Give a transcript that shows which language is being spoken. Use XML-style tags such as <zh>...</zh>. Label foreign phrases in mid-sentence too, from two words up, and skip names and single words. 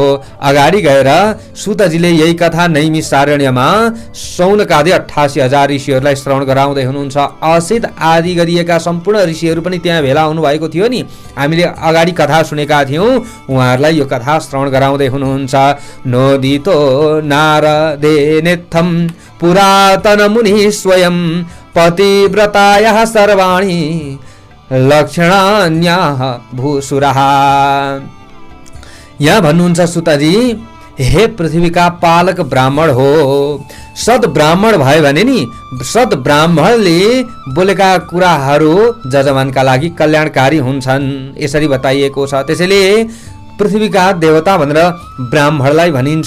<ne>अगाडि गएर सुतजीले यही कथा नैमिषारण्यमा शौनकादि 88,000 ऋषिहरूलाई श्रवण गराउँदै हुनुहुन्छ। असित आदि गरिएका सम्पूर्ण ऋषिहरू पनि त्यहाँ भेला हुनुभएको थियो नि, हामीले अगाडि कथा सुनेका थियौँ। उहाँहरूलाई यो कथा श्रवण गराउँदै हुनुहुन्छ।</ne> <sa>नोदितो नारदे नेत्थम पुरातन मुनि स्वयं पतिव्रतायाः सर्वाणि लक्षणान्याः भूसुराः।</sa> <ne>यहाँ भन्नुहुन्छ सुतजी, हे पृथ्वीका पालक ब्राह्मण हो, सद ब्राह्मण भयो भने नि, सद ब्राह्मणले बोलेका कुराहरू जजमानका लागि कल्याणकारी हुन्छन्, यसरी बताइएको छ। त्यसैले पृथ्वीका देवता भनेर ब्राह्मणलाई भनिन्छ।</ne>